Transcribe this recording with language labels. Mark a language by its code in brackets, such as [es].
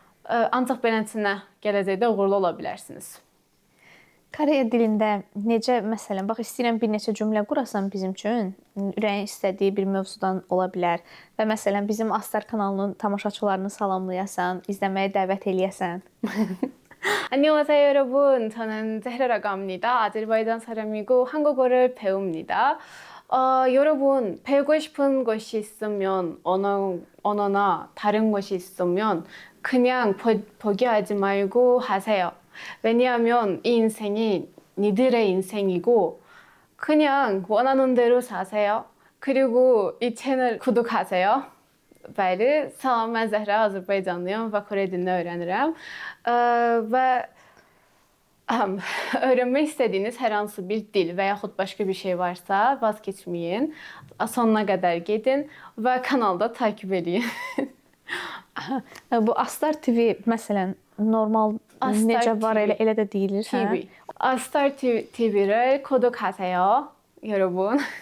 [az] Ancaq beləsinə gələcəkdə uğurlu ola bilərsiniz. Koreya dilində necə, məsələn, bax istəyirəm bir neçə cümlə qurasan bizim üçün, ürəyin istədiyi bir mövzudan ola bilər və məsələn bizim Astar kanalının tamaşaçılarını salamlayasan, izləməyə dəvət eləyəsən. [ko] 안녕하세요 여러분. 저는 제헤라라고 합니다. 아제르바이잔 사람이고 한국어를 배웁니다. 여러분 배우고 싶은 것이 있으면 언어나 다른 것이 있으면 그냥 포기하지 말고 하세요. 왜냐하면 이 인생이 니들의 인생이고 그냥 원하는 대로 사세요. 그리고 이 채널 구독하세요. [az] Bəli, salam, mən Zəhra, Azərbaycanlıyam və Kore dilini öyrənirəm. Və öyrənmək istədiyiniz hər hansı bir dil və yaxud başqa bir şey varsa, vaz keçməyin. Sonuna qədər gedin və kanalda takib edin. Bu Astar TV məsələn normal Astar necə var TV. elə də deyilir, TV. [ko] Astar TV를 구독하세요, 여러분.